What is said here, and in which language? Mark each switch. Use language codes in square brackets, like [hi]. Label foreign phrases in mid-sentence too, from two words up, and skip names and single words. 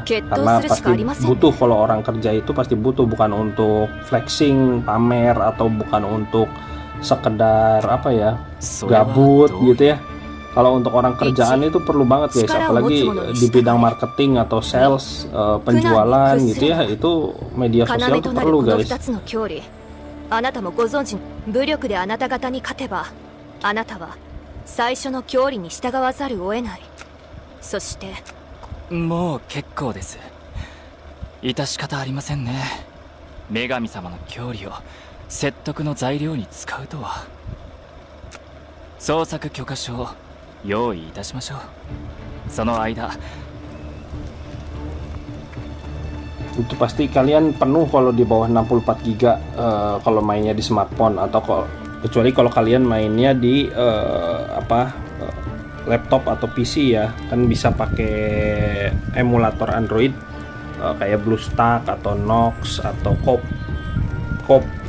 [id] Karena pasti butuh, kalau orang kerja itu pasti butuh, bukan untuk flexing, pamer, atau bukan untuk sekedar apa ya, gabut gitu ya. Kalau untuk orang kerjaan itu perlu banget guys, apalagi di bidang marketing atau sales, penjualan gitu ya, itu media sosial itu perlu guys. [ja] あなたもご存知、武力であなた方に勝てば、あなたは最初の教理に従わざるを得ない。そしてもう結構です。致し方ありませんね。女神様の教理を説得の材料に使うとは。創作許可書を用意いたしましょう。その間 [id] itu pasti kalian penuh kalau di bawah 64 GB kalau mainnya di smartphone, atau kecuali kalau kalian mainnya di laptop atau PC ya, kan bisa pakai emulator Android kayak BlueStack atau Nox atau Cop